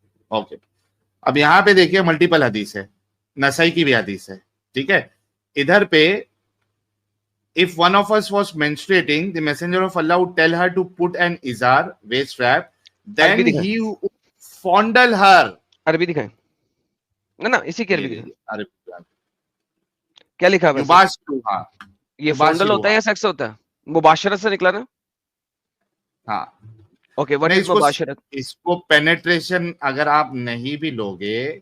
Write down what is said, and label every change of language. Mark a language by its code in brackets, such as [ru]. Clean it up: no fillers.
[ur] Okay اب یہاں پہ دیکھیے ملٹیپل حدیث ہے، نسائی کی بھی حدیث ہے. ٹھیک ہے، ادھر پہ [en] if one of us was menstruating, the messenger of Allah would tell her to put an izar, waist wrap, then he would fondle her. [ur] عربی دکھائیں نا، اسی کی عربی دکھائیں. کیا لکھا ہے؟ یہ فونڈل ہوتا ہے یا سیکس ہوتا ہے؟ مباشرت سے نکلا نا. ہاں [en] Okay, what is مباشرت؟ [ur] اس کو پینیٹریشن اگر آپ نہیں بھی لوگے